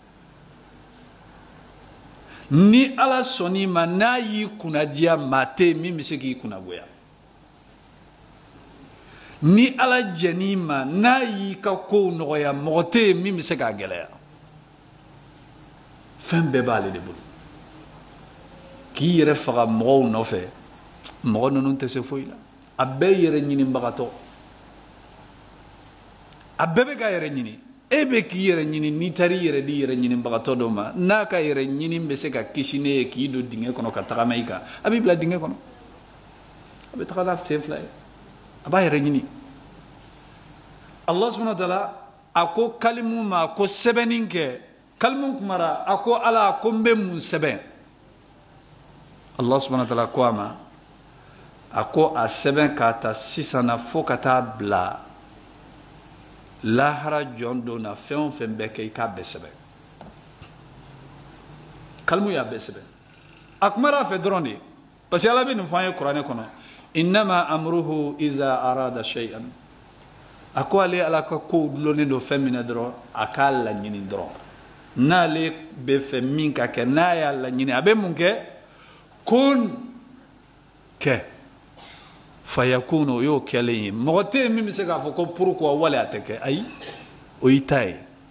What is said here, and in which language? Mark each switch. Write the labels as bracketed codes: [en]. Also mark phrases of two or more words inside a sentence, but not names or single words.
[bm] ni Ala sɔnn'i ma n'a y'i kunnadiya maa tɛ yen min bɛ se k'i kunnagoya ni Ala jɛn'i ma n'a y'i ka kow nɔgɔya mɔgɔ tɛ yen min bɛ se k'a gɛlɛya fɛn bɛɛ b'ale de bolo k'i yɛrɛ faga mɔgɔw nɔfɛ mɔgɔ ninnu tɛ se foyi la a bɛɛ yɛrɛ ɲinibagatɔ a bɛɛ bɛ k'a yɛrɛ ɲini e bɛ k'i yɛrɛ ɲini n'i taara i yɛrɛ di yɛrɛ ɲinibagatɔ dɔ ma n'a ka yɛrɛ ɲini bɛ se ka kisi ne ye k'i don dingɛ kɔnɔ ka tagama i kan a b'i bila dingɛ kɔnɔ a bɛ taga n'a sen fila ye a b'a yɛrɛ ɲini [ar] الله سبحانه وتعالى [bm] a ko kalimu ma ko sɛbɛnni kɛ kalimu kumara a ko Ala ko n bɛ mun sɛbɛn [ar] الله سبحانه وتعالى [bm] ko a ma a ko a sɛbɛn k'a ta sisan na fo ka taa bila lahara jɔn don na fɛn o fɛn bɛ kɛ i k'a bɛɛ sɛbɛn kalimu y'a bɛɛ sɛbɛn a kumara a fɛ dɔrɔn de [fr] parce que [bm] Ala bɛ nin fɔ an ye kuranɛ kɔnɔ [ar] إنما أمره إذا أراد شيئا [bm] a ko ale Ala ka kow dulonnen don fɛn min na dɔrɔn a k'a laɲini dɔrɔn n'ale bɛ fɛ min ka kɛ n'a y'a laɲini a bɛ mun kɛ kun kɛ fayakun o y'o kɛlen ye mɔgɔ tɛ yen min bɛ se k'a fɔ ko pourquoi wale a tɛ kɛ ayi o y'i ta ye